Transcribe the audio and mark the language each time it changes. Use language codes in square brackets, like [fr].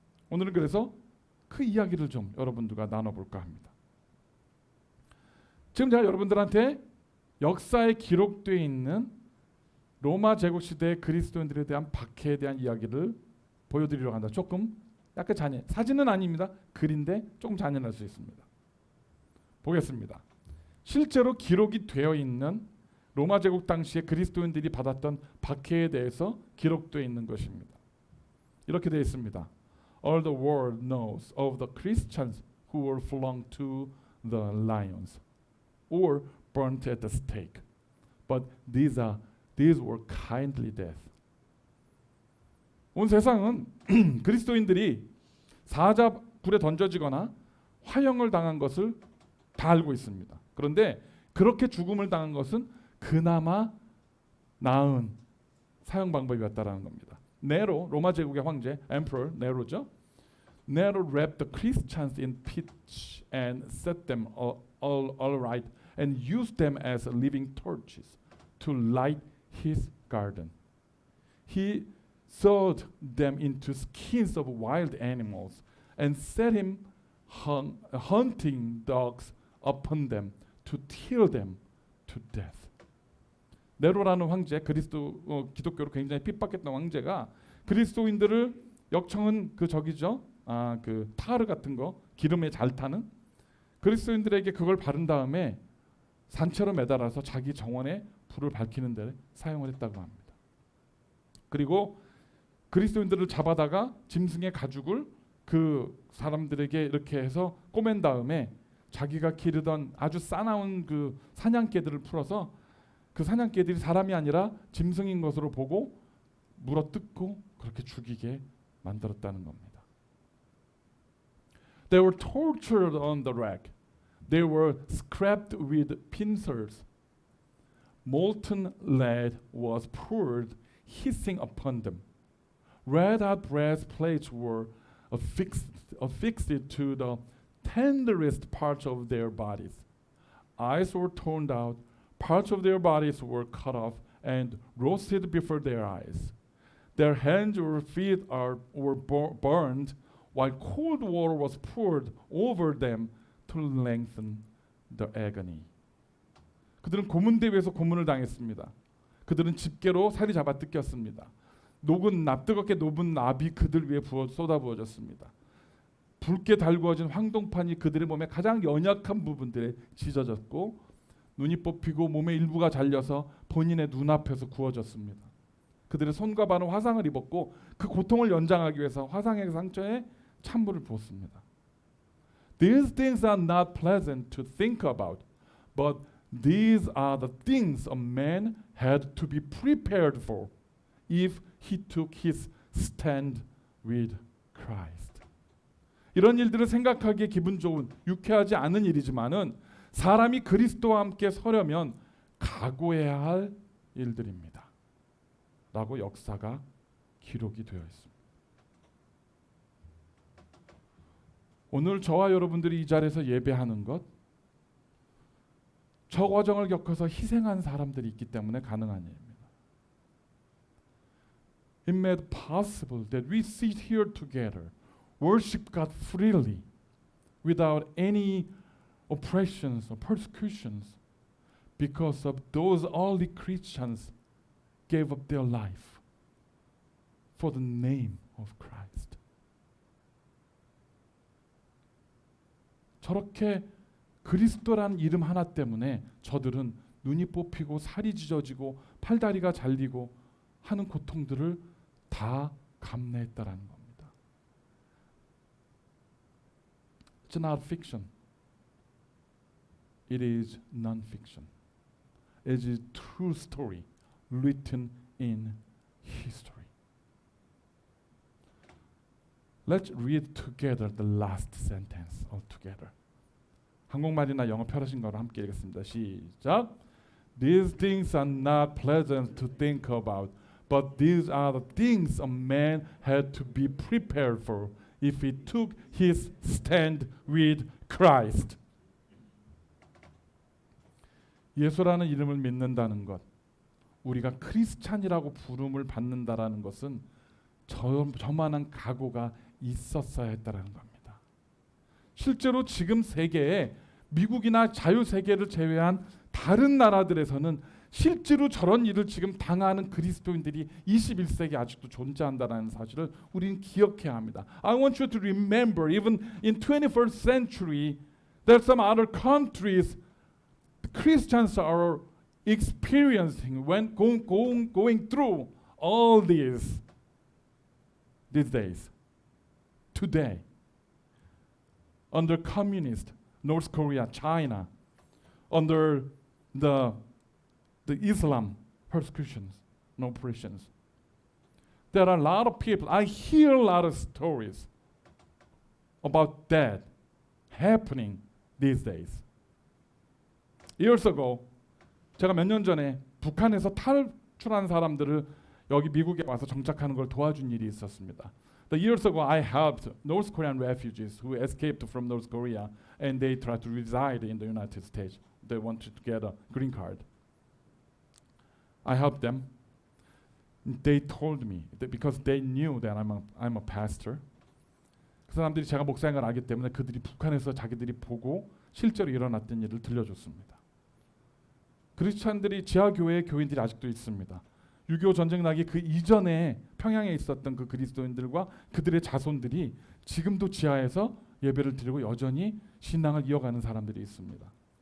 [ko] 오늘은 그래서 그 이야기를 좀 여러분들과 나눠볼까 합니다. 지금 제가 여러분들한테 역사에 기록되어 있는 로마 제국 시대의 그리스도인들에 대한 박해에 대한 이야기를 보여드리려고 한다. 조금 약간 사진은 아닙니다. 글인데 조금 잔인할 수 있습니다. 보겠습니다. 실제로 기록이 되어 있는 로마 제국 당시에 그리스도인들이 받았던 박해에 대해서 기록되어 있는 것입니다. 이렇게 되어 있습니다. [en] All the world knows of the Christians who were flung to the lions or burnt at the stake. But these were kindly death. [ko] 온 세상은 그리스도인들이 사자굴에 던져지거나 화형을 당한 것을 다 알고 있습니다. 그런데 그렇게 죽음을 당한 것은 그나마 나은 사형 방법이었다라는 겁니다. 네로, 로마 제국의 황제, Emperor 네로죠. [en] Nero wrapped the Christians in pitch and set them all right and used them as living torches to light his garden. He sewed them into skins of wild animals and set him hunting dogs upon them to kill them to death. [ko] 네로라는 황제, 기독교로 굉장히 핍박했던 황제가 그리스도인들을 역청은 그 저기죠. 그 타르 같은 거 기름에 잘 타는 그리스도인들에게 그걸 바른 다음에 산채로 매달아서 자기 정원에 불을 밝히는 데 사용을 했다고 합니다. 그리고 그리스도인들을 잡아다가 짐승의 가죽을 그 사람들에게 이렇게 해서 꼬맨 다음에 자기가 기르던 아주 싸나운 그 사냥개들을 풀어서 그 사냥개들이 사람이 아니라 짐승인 것으로 보고 물어뜯고 그렇게 죽이게 만들었다는 겁니다. [en] They were tortured on the rack. They were scraped with pincers. Molten lead was poured hissing upon them. Red-hot brass plates were affixed to the tenderest parts of their bodies. Eyes were torn out, parts of their bodies were cut off and roasted before their eyes. Their hands or feet were burned, while cold water was poured over them to lengthen the agony. [ko] 그들은 고문대위에서 고문을 당했습니다. 그들은 집게로 살이 잡아 뜯겼습니다. 뜨겁게 녹은 납이 그들 위에 쏟아부어졌습니다. 붉게 달구어진 황동판이 그들의 몸의 가장 연약한 부분들에 찢어졌고 눈이 뽑히고 몸의 일부가 잘려서 본인의 눈앞에서 구워졌습니다. 그들의 손과 발은 화상을 입었고 그 고통을 연장하기 위해서 화상의 상처에 찬물을 부었습니다. [en] These things are not pleasant to think about, but these are the things a man had to be prepared for if he took his stand with Christ. [ko] 이런 일들을 생각하기에 기분 좋은 유쾌하지 않은 일이지만은 사람이 그리스도와 함께 서려면 각오해야 할 일들입니다. 라고 역사가 기록이 되어 있습니다. 오늘 저와 여러분들이 이 자리에서 예배하는 것, 저 과정을 겪어서 희생한 사람들이 있기 때문에 가능한 일입니다. [en] It made possible that we sit here together, worship God freely, without any oppressions or persecutions, because of those early Christians gave up their life for the name of Christ. [ko] 저렇게 그리스도란 이름 하나 때문에 저들은 눈이 뽑히고 살이 찢어지고 팔다리가 잘리고 하는 고통들을 다 감내했다라는 겁니다. [en] It's not fiction. It is non-fiction. It is true story written in history. Let's read together the last sentence all together. [ko] 한국말이나 영어 편하신 거로 함께 읽겠습니다. 시작. [en] These things are not pleasant to think about, but these are the things a man had to be prepared for if he took his stand with Christ. [ko] 예수라는 이름을 믿는다는 것, 우리가 크리스찬이라고 부름을 받는다라는 것은 저만한 각오가 있었어야 했다라는 겁니다. 실제로 지금 세계에 미국이나 자유세계를 제외한 다른 나라들에서는 실제로 저런 일을 지금 당하는 그리스도인들이 21세기 아직도 존재한다는 사실을 우리는 기억해야 합니다. [en] I want you to remember, even in 21st century, there are some other countries Christians are experiencing when going through all these days. Today, under communist North Korea, China, under the Islam persecutions and oppressions, there are a lot of people. I hear a lot of stories about that happening these days. Years ago, [ko] 제가 몇 년 전에 북한에서 탈출한 사람들을 여기 미국에 와서 정착하는 걸 도와준 일이 있었습니다. [en] The years ago, I helped North Korean refugees who escaped from North Korea and they tried to reside in the United States they wanted to get a green card. I helped them. They told me that because they knew that I'm a pastor. [ko] 그 사람들이 제가 목사인 걸 알기 때문에 그들이 북한에서 자기들이 보고 실제로 일어났던 일을 들려줬습니다. 크리스찬들이 지하교회 교인들이 아직도 있습니다. 6.25 전쟁 나기 그 이전에 평양에 있었던 그 그리스도인들과 그들의 자손들이 지금도 지하에서 예배를 드리고 여전히 신앙을 이어가는 사람들이 있습니다.